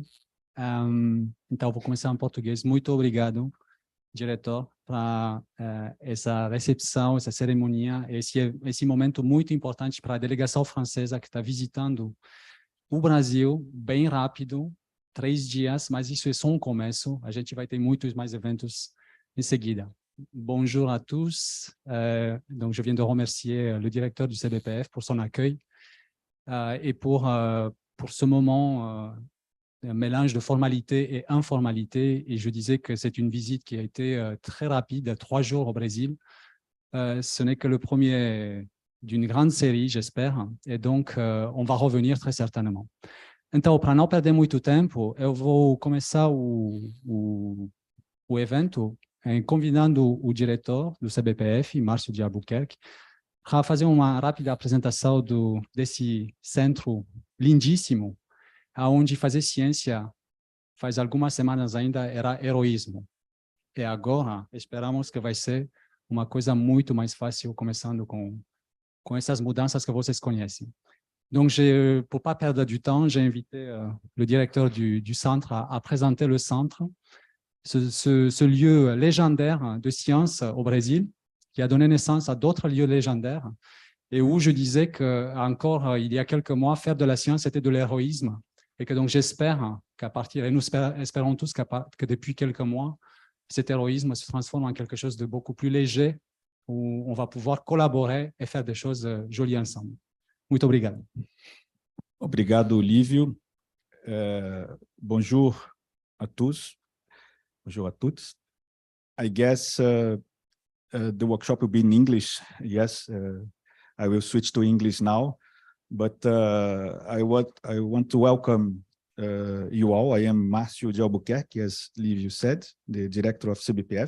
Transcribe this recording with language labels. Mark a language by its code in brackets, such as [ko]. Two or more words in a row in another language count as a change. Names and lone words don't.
[pt] Então, vou começar em português. Muito obrigado, diretor, para essa recepção, essa cerimônia, esse momento muito importante para a delegação francesa que está visitando o Brasil, bem rápido, 3 dias, mas isso é só um começo. A gente vai ter muitos mais eventos em seguida. [fr] Bonjour à tous. Donc, je viens de remercier le directeur du CBPF pour son accueil et pour ce moment, un mélange de formalité et informalité. Et je disais que c'est une visite qui a été très rapide, 3 jours au Brésil. Ce n'est que le premier d'une grande série, j'espère, e donc on va revenir très certainement. [pt] Então, para não perder muito tempo, eu vou começar o evento convidando o diretor do CBPF, Março de Albuquerque, para fazer uma rápida apresentação desse centro lindíssimo, onde fazer ciência, faz algumas semanas ainda, era heroísmo. E agora, esperamos que vai ser uma coisa muito mais fácil, começando com essas mudanças que vocês conhecem. [fr] Donc, pour ne pas perdre du temps, j'ai invité le directeur du centre à présenter le centre, ce lieu légendaire de science au Brésil, qui a donné naissance à d'autres lieux légendaires, et où je disais qu'encore il y a quelques mois, faire de la science, c'était de l'héroïsme, et que donc j'espère qu'à partir, et nous espérons tous que depuis quelques mois, cet héroïsme se transforme en quelque chose de beaucoup plus léger, où on va pouvoir collaborer et faire des choses jolies ensemble. [pt] Muito obrigado. Obrigado, Lívio. [fr] Bonjour à tous. Bonjour à toutes. [en] I guess the workshop will be in English. Yes, I will switch to English now. But I want to welcome you all. I am Márcio de Albuquerque, as Lívio said, the director of CBPF.